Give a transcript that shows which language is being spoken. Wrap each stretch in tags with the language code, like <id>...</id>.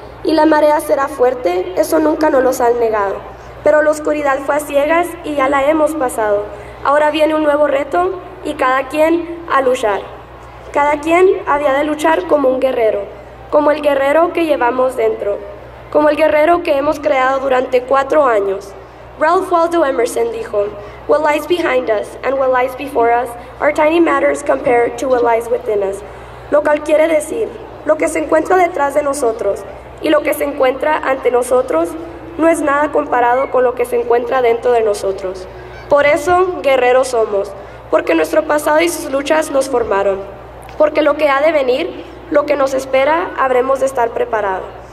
<es>Y la marea será fuerte, eso nunca nos los han negado. Pero la oscuridad fue a ciegas y ya la hemos pasado. Ahora viene un nuevo reto y cada quien a luchar. Cada quien había de luchar como un guerrero, como el guerrero que llevamos dentro, como el guerrero que hemos creado durante 4 años.</es> <en>Ralph Waldo Emerson dijo, "What lies behind us and what lies before us are tiny matters compared to what lies within us."</en> <es>Lo cual quiere decir, lo que se encuentra detrás de nosotros y lo que se encuentra ante nosotros no es nada comparado con lo que se encuentra dentro de nosotros. Por eso, guerreros somos, porque nuestro pasado y sus luchas nos formaron, porque lo que ha de venir, lo que nos espera, habremos de estar preparados.</es>